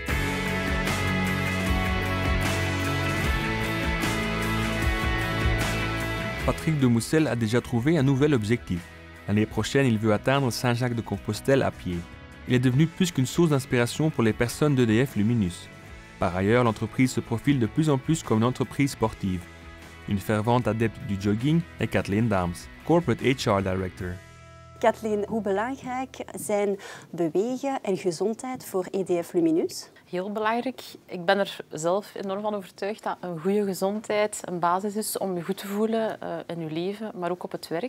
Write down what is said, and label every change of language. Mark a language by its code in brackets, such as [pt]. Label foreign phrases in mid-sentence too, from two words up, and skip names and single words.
[fr] Patrick de Moussel a déjà trouvé un nouvel objectif. L'année prochaine, il veut atteindre Saint-Jacques-de-Compostelle à pied. Il est devenu plus qu'une source d'inspiration pour les personnes d'EDF Luminus. Par ailleurs, l'entreprise se profile de plus en plus comme une entreprise sportive. Une fervente adepte du jogging est Kathleen Daams, [en] Corporate HR Director. [nl] Kathleen, hoe belangrijk zijn bewegen en gezondheid voor EDF Luminus? Heel belangrijk. Ik ben er zelf enorm van overtuigd dat een goede gezondheid een basis is om je goed te voelen in je leven, maar ook op het werk.